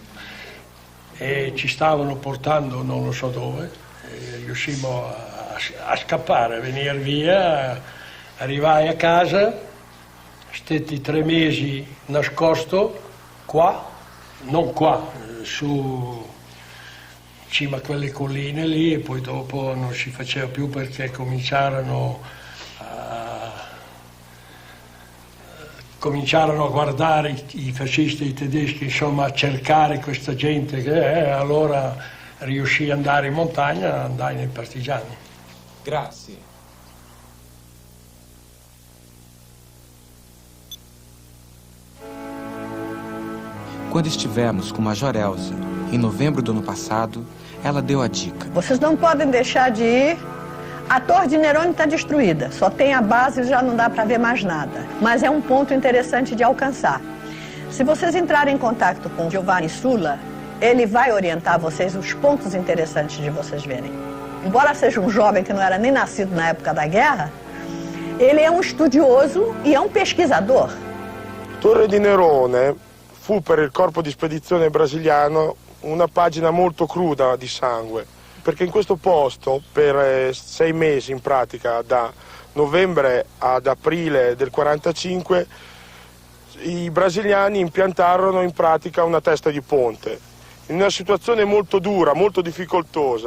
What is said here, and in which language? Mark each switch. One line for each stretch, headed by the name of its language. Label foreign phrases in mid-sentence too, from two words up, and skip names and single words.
Italian: E ci stavano portando non lo so dove, e riuscimmo a scappare, a venire via, arrivai a casa, stetti 3 mesi nascosto qua, non qua, su cima a quelle colline lì, e poi dopo non si faceva più perché cominciarono a guardare i fascisti e i tedeschi, insomma a cercare questa gente, allora riuscì ad andare in montagna, andai nei partigiani. Grazie.
Portuguese: Quando estivemos com Major Elza, em novembro do ano passado, ela deu a dica. Vocês não podem deixar de ir. A Torre de Nerone está destruída, só tem a base e já não dá para ver mais nada. Mas é um ponto interessante de alcançar. Se vocês entrarem em contato com Giovanni Sulla, ele vai orientar vocês os pontos interessantes de vocês verem. Embora seja um jovem que não era nem nascido na época da guerra, ele é um estudioso e é um pesquisador.
Italian: Torre di Nerone fu per il corpo di spedizione brasiliano una pagina molto cruda di sangue, perché in questo posto per 6 mesi in pratica, da novembre ad aprile del 45, i brasiliani impiantarono in pratica una testa di ponte, in una situazione molto dura, molto difficoltosa.